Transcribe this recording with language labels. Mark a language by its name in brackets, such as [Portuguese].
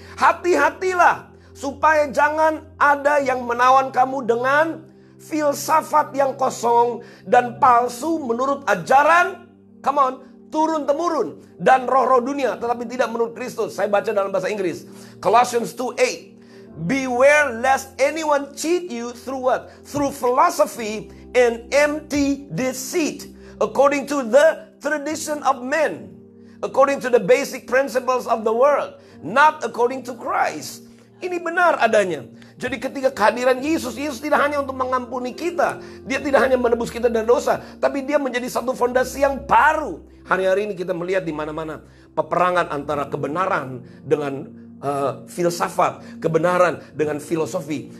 [Indonesian] Hati-hatilah supaya jangan ada yang menawan kamu dengan filsafat yang kosong dan palsu menurut ajaran, turun-temurun dan roh-roh dunia, tetapi tidak menurut Kristus. Saya baca dalam bahasa Inggris. [English] Colossians 2:8. Beware lest anyone cheat you through what? Through philosophy and empty deceit, according to the tradition of men, according to the basic principles of the world, not according to Christ. [Indonesian] Ini benar adanya. Jadi ketika kehadiran Yesus tidak hanya untuk mengampuni kita, dia tidak hanya menebus kita dari dosa, tapi dia menjadi satu fondasi yang baru. Hari-hari ini kita melihat di mana-mana peperangan antara kebenaran dengan filsafat, kebenaran dengan filosofi.